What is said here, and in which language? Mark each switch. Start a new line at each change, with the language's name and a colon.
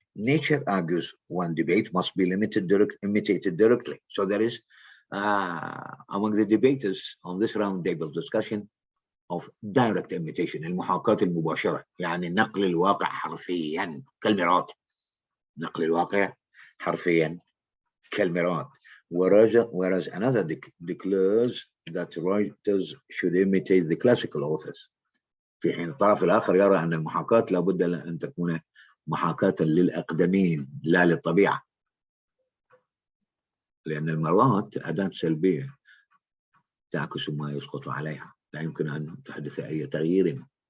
English: Nature, argues one debate, must be imitated directly. So there is, among the debaters on this roundtable discussion, of direct imitation,
Arabic: المحاكاة المباشرة، يعني نقل الواقع حرفيا كالمرآة. نقل الواقع حرفيا كالمرآة.
English: Whereas another declares that writers should imitate the classical authors.
Arabic: في حين الطرف الآخر يرى أن المحاكاة لابد أن تكون محاكاة للأقدمين لا للطبيعة. لأن المرآة أداة سلبية تعكس ما يسقط عليها، لا يمكن أن تحدث أي تغيير.